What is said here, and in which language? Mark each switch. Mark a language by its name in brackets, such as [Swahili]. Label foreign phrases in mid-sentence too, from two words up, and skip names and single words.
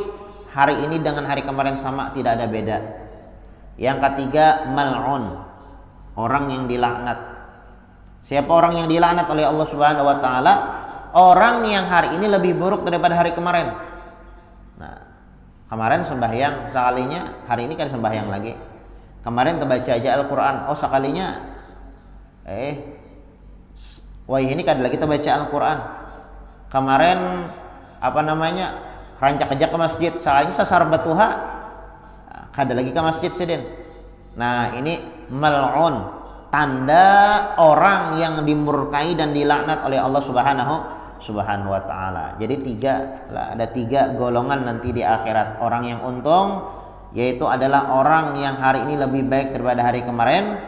[Banjar] Hari ini dengan hari kemarin sama, tidak ada beda. Yang ketiga mal'un, orang yang dilaknat. Siapa orang yang dilaknat oleh Allah [Arabic] سبحانه وتعالى? [Banjar] Orang yang hari ini lebih buruk daripada hari kemarin. Nah, kemarin sembahyang sekalinya, hari ini kan sembahyang lagi. Kemarin terbaca aja Al-Quran, oh sekalinya wah ini kan lagi terbaca Al-Quran. Kemarin rancak aja ke masjid, sekalinya sasar batuha, kada lagi ke masjid sedin. Nah, ini mal'un, tanda orang yang dimurkai dan dilaknat oleh Allah [Arabic] سبحانه وتعالى. [Banjar] Jadi ada 3 golongan nanti di akhirat. Orang yang untung yaitu adalah orang yang hari ini lebih baik daripada hari kemarin.